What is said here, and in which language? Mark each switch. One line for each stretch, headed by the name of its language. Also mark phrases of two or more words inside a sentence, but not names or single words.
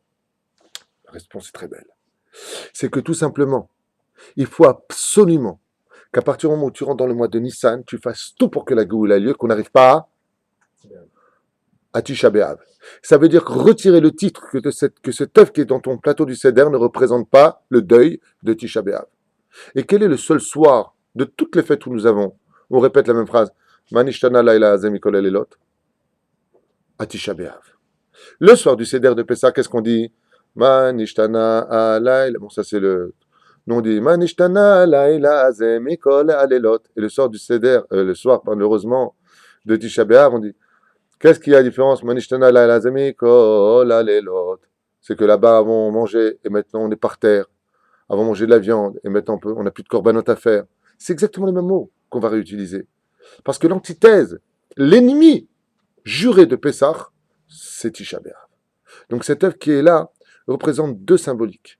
French: La réponse est très belle. C'est que tout simplement, il faut absolument qu'à partir du moment où tu rentres dans le mois de Nissan, tu fasses tout pour que la Géoula ait lieu, qu'on n'arrive pas à Tisha B'Av. Ça veut dire retirer le titre que cet œuf qui est dans ton plateau du Seder ne représente pas le deuil de Tisha B'Av. Et quel est le seul soir de toutes les fêtes où nous avons, on répète la même phrase,
Hebrew: מה נשתנה הלילה הזה מכל הלילות,
French: à Tisha B'Av. Le soir du Seder de Pessah, qu'est-ce qu'on dit?
Hebrew: מה נשתנה הלילה.
French: Bon, ça c'est le. Nous on dit
Hebrew: מה נשתנה הלילה הזה מכל הלילות.
French: Et le soir du Seder, le soir, malheureusement, de Tisha B'Av, on dit qu'est-ce qu'il y a la différence?
Hebrew: מה נשתנה הלילה הזה מכל הלילות.
French: C'est que là-bas, avant on mangeait et maintenant on est par terre. Avant on mangeait de la viande et maintenant on n'a plus de korbanot à faire. C'est exactement les mêmes mots qu'on va réutiliser. Parce que l'antithèse, l'ennemi juré de Pessah, c'est Tisha B'Av. Donc cette œuvre qui est là représente deux symboliques.